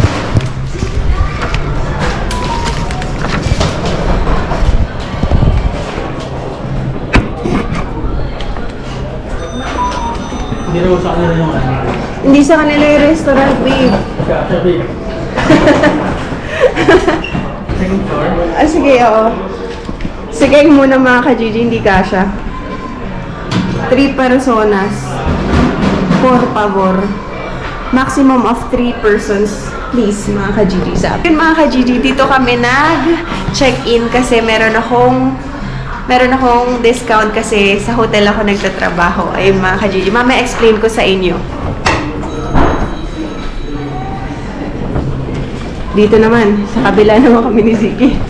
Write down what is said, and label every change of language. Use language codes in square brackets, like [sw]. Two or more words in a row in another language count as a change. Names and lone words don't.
[tl] Hindi raw sa kanila yung ano. Hindi sa kanila yung restaurant, babe. [en] Sabi. Second floor. [tl] Ah, sige, oo. Sige muna mga ka-Gigi, hindi kasha. [es] 3 personas. Por favor. [en] Maximum of 3 persons. Please, [tl] mga ka-Gigi. Yun mga ka-Gigi, dito kami nag-check-in kasi meron akong discount kasi sa hotel ako nagtatrabaho. Ayun mga ka-Gigi. Mamaya explain ko sa inyo. Dito naman, sa kabila naman kami ni Ziggy.